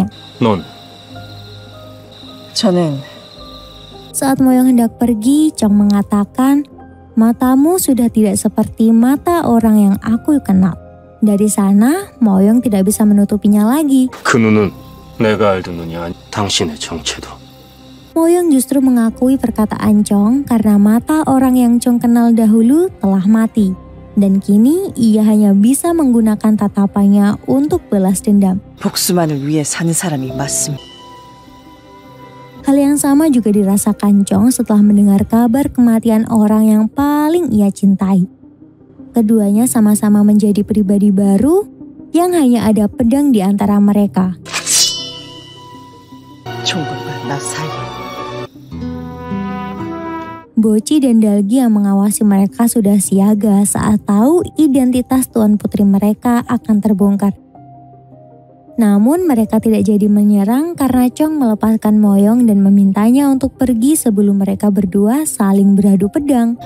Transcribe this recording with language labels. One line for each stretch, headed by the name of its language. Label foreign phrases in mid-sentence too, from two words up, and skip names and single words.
Korean: 넌 저는
Indonesian: Saat Moyong hendak pergi, Chong mengatakan, "Matamu sudah tidak seperti mata orang yang aku kenal." Dari sana, Moyong tidak bisa menutupinya lagi.
Korean: 그 눈은 내가 알던 눈이 아니 당신의 정체도.
Indonesian: Moyong justru mengakui perkataan Chong karena mata orang yang Chong kenal dahulu telah mati. Dan kini ia hanya bisa menggunakan tatapannya untuk balas dendam.
Korean: 복수만을 위해 사는 사람이 맞습니다.
Indonesian: Hal yang sama juga dirasakan Chong setelah mendengar kabar kematian orang yang paling ia cintai. Keduanya sama-sama menjadi pribadi baru yang hanya ada pedang di antara mereka.
Korean: 총각과 나 사이
Indonesian: Boci dan Dalgi yang mengawasi mereka sudah siaga saat tahu identitas Tuan Putri mereka akan terbongkar. Namun mereka tidak jadi menyerang karena Chong melepaskan Moyong dan memintanya untuk pergi sebelum mereka berdua saling beradu pedang.